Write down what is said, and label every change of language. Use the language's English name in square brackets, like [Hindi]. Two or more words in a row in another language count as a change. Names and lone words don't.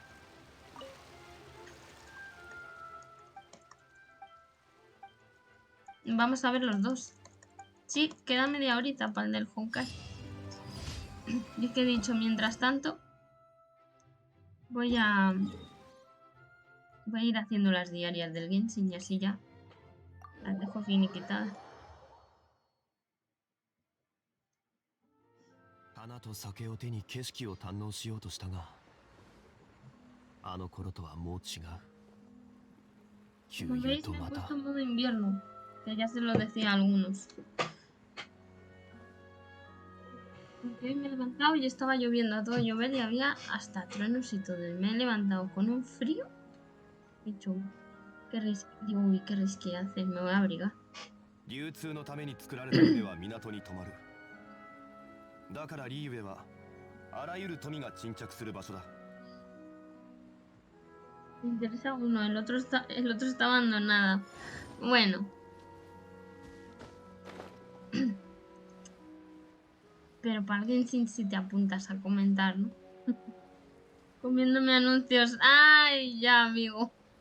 [Spanish] Vamos a ver los dos. Sí, queda media horita para el del Honkai. Y es que he dicho, mientras tanto, voy a ir haciendo las diarias del Genshin y así ya las dejo finiquitadas. [Japanese] 花と酒を手に景色を堪能しようとしたが、あの頃とはもう違う。 [Spanish] Como veis, me he puesto en modo invierno, que ya se lo decía a algunos. Porque hoy me he levantado y estaba lloviendo a todo llover y había hasta truenos y todo. Y me he levantado con un frío. He dicho, digo, uy, qué risque hace, me voy a abrigar. [Japanese] 流通のために作られた船は港に止まる。だからリーウェはあらゆる富が沈着する場所だ。 [Spanish] Me interesa uno, el otro está abandonado. Bueno. Pero para alguien sin si te apuntas a comentar, ¿no? Comiéndome anuncios. ¡Ay, ya, amigo!